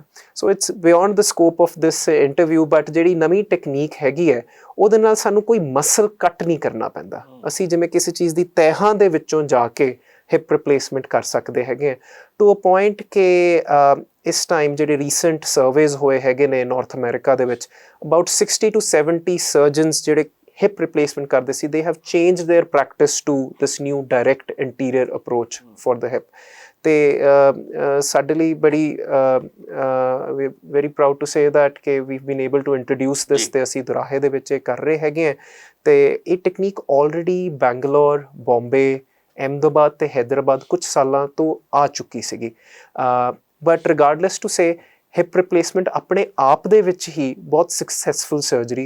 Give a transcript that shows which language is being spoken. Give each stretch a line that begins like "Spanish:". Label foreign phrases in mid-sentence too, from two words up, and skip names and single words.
English: so it's beyond the scope of this interview,
Punjabi: ਬਟ ਜਿਹੜੀ ਨਵੀਂ ਟੈਕਨੀਕ ਹੈਗੀ ਹੈ ਉਹਦੇ ਨਾਲ ਸਾਨੂੰ ਕੋਈ ਮਸਲ ਕੱਟ ਨਹੀਂ ਕਰਨਾ ਪੈਂਦਾ। ਅਸੀਂ ਜਿਵੇਂ ਕਿਸੇ ਚੀਜ਼ ਦੀ ਤਹਿਾਂ ਦੇ ਵਿੱਚੋਂ ਜਾ ਕੇ
English: hip replacement
Punjabi: ਕਰ ਸਕਦੇ ਹੈਗੇ
English: to a point
Punjabi: ਕਿ ਇਸ ਟਾਈਮ ਜਿਹੜੇ
English: recent surveys
Punjabi: ਹੋਏ ਹੈਗੇ ਨੇ ਨਾਰਥ ਅਮਰੀਕਾ ਦੇ ਵਿੱਚ,
English: about 60 to 70 surgeons
Punjabi: ਜਿਹੜੇ
English: hip replacement
Punjabi: ਕਰਦੇ ਸੀ,
English: they have changed their practice to this new direct anterior approach for the hip।
Punjabi: ਤੇ ਸਾਡੇ ਲਈ ਬੜੀ
English: very proud to say that ਕਿ we've been able to introduce this,
Punjabi: ਤੇ ਅਸੀਂ ਦੁਰਾਹੇ ਦੇ ਵਿੱਚ ਇਹ ਕਰ ਰਹੇ ਹੈਗੇ ਹਾਂ। ਤੇ ਇਹ ਟੈਕਨੀਕ ਆਲਰੇਡੀ ਬੈਂਗਲੌਰ, ਬੰਬੇ, ਅਹਿਮਦਾਬਾਦ ਅਤੇ ਹੈਦਰਾਬਾਦ ਕੁਝ ਸਾਲਾਂ ਤੋਂ ਆ ਚੁੱਕੀ ਸੀਗੀ।
English: but regardless to say, hip replacement
Punjabi: ਆਪਣੇ ਆਪ ਦੇ ਵਿੱਚ ਹੀ ਬਹੁਤ
English: successful surgery
Punjabi: ਹੈ।